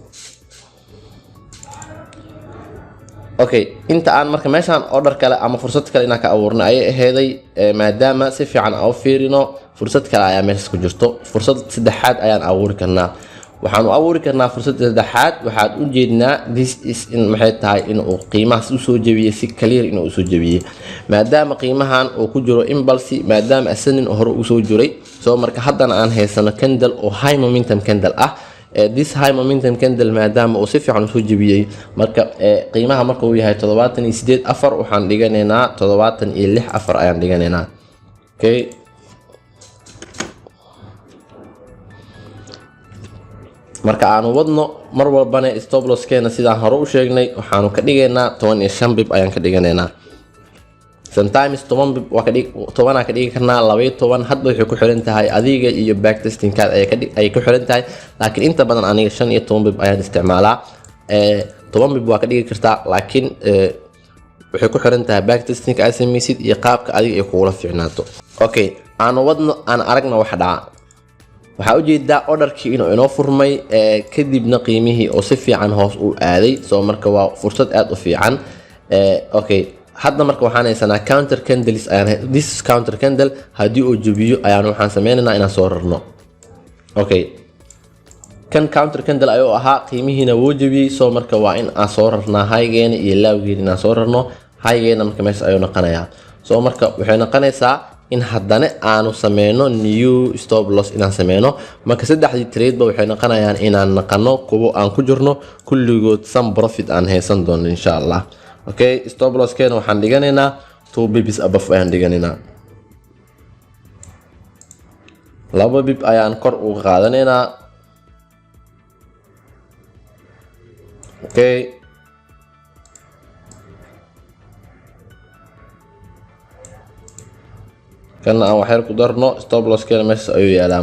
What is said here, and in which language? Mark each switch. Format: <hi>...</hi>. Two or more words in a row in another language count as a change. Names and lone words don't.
<so>Okay, inta aan marka meeshaan order kale ama fursad kale inaan ka abuurno ayay aheeday maadaama si fiican aan u fiirino fursad kale ayaa meeshaas ku jirto. fursad saddexaad ayaan abuuri karnaa. waxaan u abuuri karnaa fursad saddexaad. waxaad u jeednaa</so> <en>this is</en> <so>in maxay tahay in uu qiimahaas u soo jabiyay si clear inuu soo jabiyay maadaama qiimahan uu ku jiro impulse, maadaama ascending hore u soo jiray. soo marka haddana aan haysano candle oo</so> <en>high momentum candle</en> <so>ah.</so> <en>this high momentum candle</en> <so>maadaama uu si fiican u soo jabiyay marka qiimaha marka uu yahay 78.4 waxaan dhiganaynaa 76.4 ayaan dhiganaynaa. Okay, marka aanu wadno mar walbana</so> <en>stop loss</en> <so>keena sidaan hore u sheegnay waxaanu ka dhigaynaa 15 bib ayaan ka dhiganaynaa. sometimes 10 bib waa ka dhigi karnaa 12 hadba waxay ku xiran tahay adiga iyo</so> <en>back testing</en> <so>kaad ay ku xiran tahay. laakiin inta badan aniga 15 bib ayaan isticmaalaa. 10 bib waa ka dhigi kartaa laakiin waxay ku xiran tahay</so> <en>back testing</en> <so>ka samaysid iyo qaabka adiga ay kugula fiicnaato. Okay, aanu wadno aan aragna wax dhaca. waxaa u jeedaa orderkii inoo furmay kadibna qiimihii oo si fiican hoos u aaday. soo marka waa fursad aad u fiican. Okay, hadda marka waxaan haysanaa</so> <en>counter candles this counter candle</en> <so>haddii uu jabiyo ayaan waxaan sameynaynaa inaan soo rarno. Okay, kan</so> <en>counter candle</en> <so>ayuu ahaa qiimihiina wuu jabiyay. soo marka waa in aan soo rarnaa haygeena iyo lawgeena inaan soo rarno. haygeena marka meesha ayuu noqonayaa. soo marka waxay noqonaysaa in haddana aanu sameyno</so> <en>new stop loss</en> <so>inaan sameyno. marka saddexdii trade ba waxay noqonayaan inaan naqano kuwo aan ku jirno kulligood</so> <en>some profit</en> <so>aan haysan doono</so> <ar>إن شاء الله.</ar> <so>Okay,</so> <en>stop loss</en> <so>keena waxaan dhiganaynaa 2</so> <en>bibs above</en> <so>ayaan dhiganaynaa. laba bib ayaan kor uga qaadanaynaa. Okay, kana aan waxyar ku darno</so> <en>stop loss</en> <so>keena meeshaas ayuu yaalaa.</so>